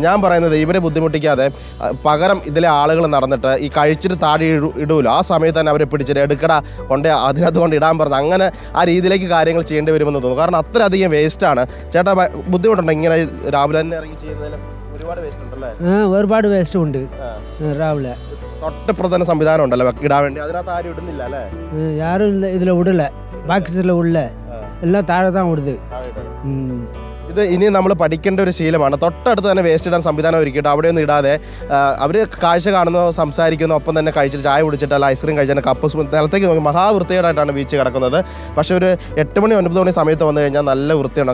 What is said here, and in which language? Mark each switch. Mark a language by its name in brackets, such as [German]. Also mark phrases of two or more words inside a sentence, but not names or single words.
[Malayalam] ഞാൻ പറയുന്നത് ഇവരെ ബുദ്ധിമുട്ടിക്കാതെ പകരം ഇതിലെ ആളുകൾ നടന്നിട്ട് ഈ കഴിച്ചിട്ട് താഴെ ഇടൂല്ലോ, ആ സമയത്ത് തന്നെ അവരെ പിടിച്ചിട്ട് എടുക്കട കൊണ്ട് അതിനകത്ത് കൊണ്ട് ഇടാൻ പറഞ്ഞ് അങ്ങനെ ആ രീതിയിലേക്ക് കാര്യങ്ങൾ ചെയ്യേണ്ടി വരുമെന്ന് തോന്നുന്നു. കാരണം അത്രയധികം വേസ്റ്റാണ്. ചേട്ടാ ബുദ്ധിമുട്ടുണ്ടോ ഇങ്ങനെ രാവിലെ തന്നെ ഇറങ്ങി ചെയ്യുന്നതിൽ? ഒരുപാട് വേസ്റ്റ് ഉണ്ടല്ലേ? ഒരുപാട് വേസ്റ്റ് ഉണ്ട് രാവിലെ. തൊട്ടപ്രധാന സംവിധാനം ഉണ്ടല്ലോ ഇടാൻ വേണ്ടി, അതിനകത്ത് ആരും ഇടുന്നില്ല അല്ലേ? [Tamil] யாரும் இதில் விடல, பாக்ஸில் உள்ள எல்லாம் தாழെ தான் விடுது. [Malayalam] ഇത് ഇനി നമ്മൾ പഠിക്കേണ്ട ഒരു ശീലമാണ്. തൊട്ടടുത്ത് തന്നെ വേസ്റ്റ് ഇടാൻ സംവിധാനം ഒരുക്കിയിട്ട് അവിടെയൊന്നും ഇടാതെ അവർ കാഴ്ച കാണുന്നു, സംസാരിക്കുന്നു, ഒപ്പം തന്നെ കഴിച്ചിട്ട് ചായ കുടിച്ചിട്ട് അല്ല ഐസ്ക്രീം കഴിച്ചാൽ കപ്പ് നിലത്തേക്ക് നോക്കി മഹാവൃത്തികേടായിട്ടാണ് ബീച്ച് കിടക്കുന്നത്. പക്ഷേ ഒരു 8 മണി 9 മണി സമയത്ത് വന്നു കഴിഞ്ഞാൽ നല്ല വൃത്തിയാണ്.